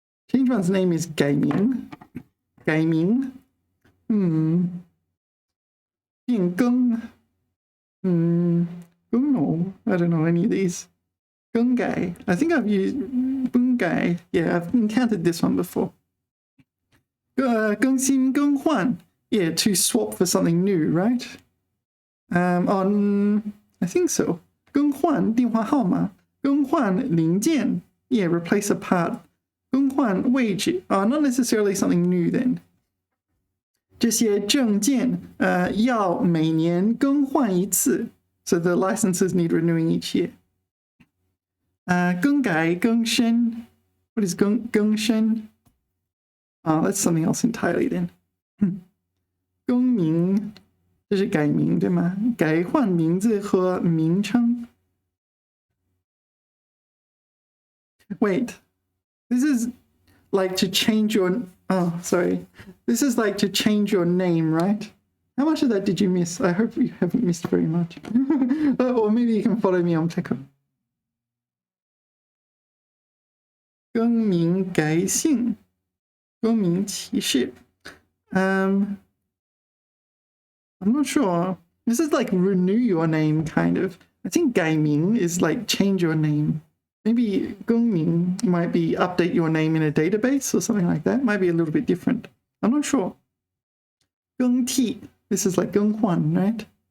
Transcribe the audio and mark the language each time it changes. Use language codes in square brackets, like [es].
[en] Change one's name is 改名 改名 变更 no, I don't know any of these. 更改 I think I've used 更改 yeah, I've encountered this one before. 更新更换 yeah, to swap for something new, right? I think so. [zh] 更换电话号码更换零件 [en] yeah, replace a part. 更换位置 not necessarily something new then. [zh] 这些证件要每年更换一次 [en] so the licenses need renewing each year. 更改更新 what is 更新 that's something else entirely then. [zh] 更名这是改名对吗？改换名字和名称 [en] wait, this is like to change your sorry, this is like to change your name, right? How much of that did you miss? I hope you haven't missed very much. Or maybe you can follow me on Pleco. [zh] 更名改姓更名启事 [en] I'm not sure. This is like renew your name kind of. I think 改名 is like change your name. Maybe 更名 might be update your name in a database or something like that. Might be a little bit different. I'm not sure. 更替 this is like 更换, right?